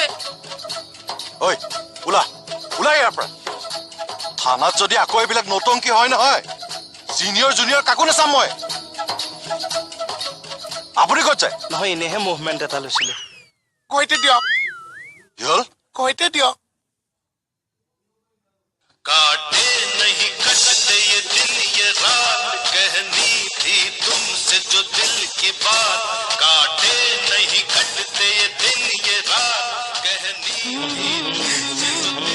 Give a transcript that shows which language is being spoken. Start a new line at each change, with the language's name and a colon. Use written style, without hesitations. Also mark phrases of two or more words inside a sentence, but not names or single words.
Assamese: ঐ ওলা ওলাই ইয়াৰ পৰা থানাত যদি আকৌ এইবিলাক নতংকি হয় নহয় চিনিয়ৰ জুনিয়ৰ কাকো নাচাম মই আপুনি ক'ত যায় নহয় এনেহে মুভমেণ্ট এটা লৈছিলোঁ কৈতে দিয়ক কি হ'ল কৈতে দিয়ক
Hindi: काटे नहीं कटते ये दिन ये रात कहनी थी तुमसे जो दिल की बात काटे नहीं कटते ये दिन ये रात कहनी थी तुमसे जो